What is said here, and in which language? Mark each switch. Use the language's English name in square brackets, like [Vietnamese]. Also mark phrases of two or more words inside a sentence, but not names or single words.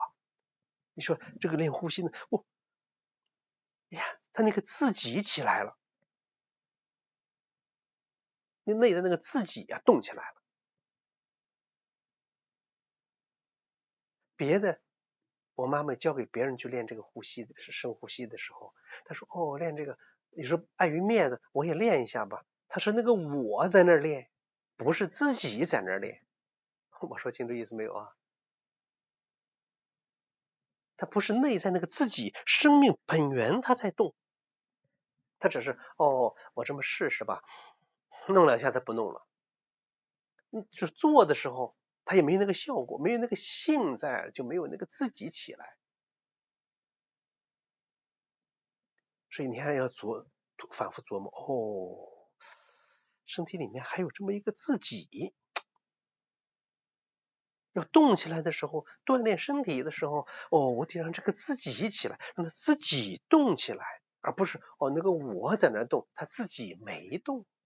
[Chinese] 你說這個練呼吸呢，他那個自己起來了，那內在那個自己動起來了。別的我媽媽教給別人去練這個呼吸的深呼吸的時候，她說練這個，你說礙於面子我也練一下吧。她說那個我在那兒練，不是自己在那兒練。我說清楚意思沒有啊？它不是內在那個自己生命本源它在動，它只是我這麼試試吧，弄兩下它不弄了。就做的時候它也沒有那個效果，沒有那個性在，就沒有那個自己起來。所以你還要反覆琢磨，身體裡面還有這麼一個自己。要動起來的時候，鍛鍊身體的時候，我得讓這個自己起來，讓它自己動起來，而不是那個我在那動，他自己沒動。